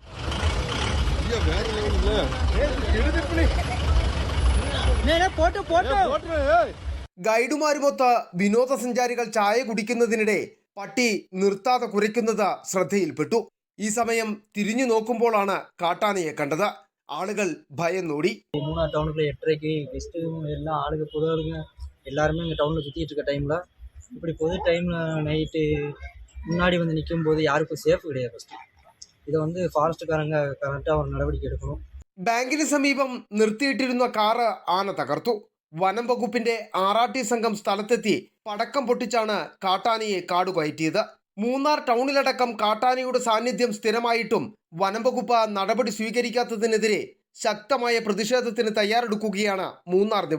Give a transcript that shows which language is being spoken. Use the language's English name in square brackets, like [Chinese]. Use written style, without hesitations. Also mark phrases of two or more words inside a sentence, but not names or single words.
[Malayalam] ഗൈഡുമാരുമൊത്ത് വിനോദസഞ്ചാരികൾ ചായ കുടിക്കുന്നതിനിടെ പട്ടി നിർത്താതെ കുരയ്ക്കുന്നത് ശ്രദ്ധയിൽപ്പെട്ടു. ഈ സമയം തിരിഞ്ഞു നോക്കുമ്പോഴാണ് കാട്ടാനയെ കണ്ടത്. ആളുകൾ ഭയന്നോടി. [Tamil] மூணார் டவுனுக்குள்ள 8:30க்கு கெஸ்ட்டும் எல்லாம் ஆளுங்க பொதுவாளுங்க எல்லாருமே இங்கே டவுனில் சுற்றிட்டு இருக்க டைமில் இப்படி பொது டைமில் நைட்டு முன்னாடி வந்து நிற்கும் போது யாருக்கும் சேஃப் கிடையாது. ஃபஸ்ட்டு இதை வந்து ஃபாரஸ்ட்டுக்காரங்க கரெக்டாக ஒரு [Malayalam] നടപടിക്ക് എടുക്കണം. ബാങ്കിന് സമീപം നിർത്തിയിട്ടിരുന്ന കാറ് ആന തകർത്തു. വനം വകുപ്പിന്റെ RRT സംഘം സ്ഥലത്തെത്തി പടക്കം പൊട്ടിച്ചാണ് കാട്ടാനയെ കാടുകയറ്റിയത്. മൂന്നാർ ടൗണിലടക്കം കാട്ടാനയുടെ സാന്നിധ്യം സ്ഥിരമായിട്ടും വനം വകുപ്പ് നടപടി സ്വീകരിക്കാത്തതിനെതിരെ ശക്തമായ പ്രതിഷേധത്തിന് തയ്യാറെടുക്കുകയാണ് മൂന്നാർ നിവാസികളും.